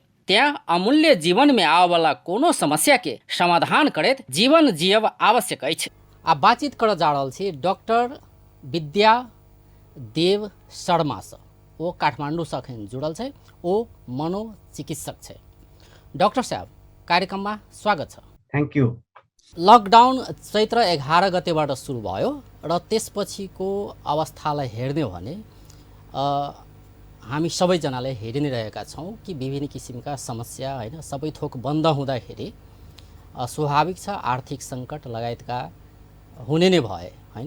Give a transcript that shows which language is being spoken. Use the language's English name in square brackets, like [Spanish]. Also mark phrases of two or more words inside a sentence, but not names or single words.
[Maithili] त्या अमूल्य जीवन में आवे वाला कोनो समस्या के समाधान करैत जीवन जियब आवश्यक अछि। आब बातचीत करऽ जा रहल छी डॉक्टर विद्या देव शर्मा से। वो काठमांडू से अखन जुड़ल छै। वो मनोचिकित्सक छै। डॉक्टर साहब, कार्यक्रम में स्वागत छ। [English] thank you. [Nepali] लकडाउन चैत्र 11 गतेबाट सुरु भयो र त्यसपछिको अवस्थालाई हेर्ने हो भने हामी सबैजनाले हेरि नै रहेका छौँ कि विभिन्न किसिमका समस्या होइन सबै थोक बन्द हुँदाखेरि स्वाभाविक छ आर्थिक सङ्कट लगायतका हुने नै भए होइन।